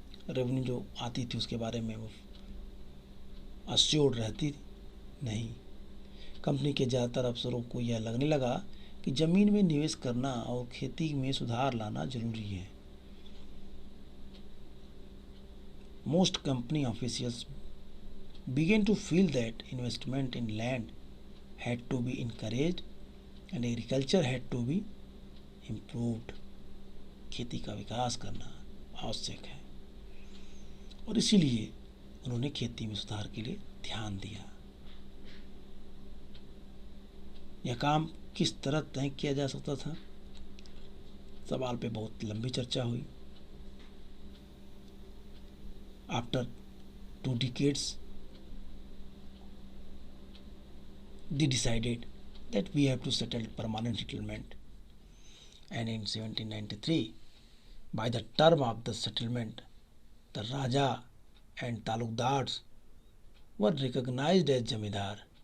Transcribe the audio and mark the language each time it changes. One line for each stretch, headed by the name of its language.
Hindi: Revenue जो आती थी उसके बारे में वो अश्योर्ड रहती थी? नहीं. कंपनी के ज़्यादातर अफसरों को यह लगने लगा कि ज़मीन में निवेश करना और खेती में सुधार लाना जरूरी है.
English: Most company officials began to feel that investment in land had to be encouraged and agriculture had to be improved.
Hindi: खेती का विकास करना आवश्यक है और इसीलिए उन्होंने खेती में सुधार के लिए ध्यान दिया. यह काम किस तरह तय किया जा सकता था, सवाल पे बहुत लंबी चर्चा हुई.
English: After 2 decades they decided that we have to settle permanent settlement, and in 1793 by the term of the settlement the Raja and Talukdars were recognized as Jamidar.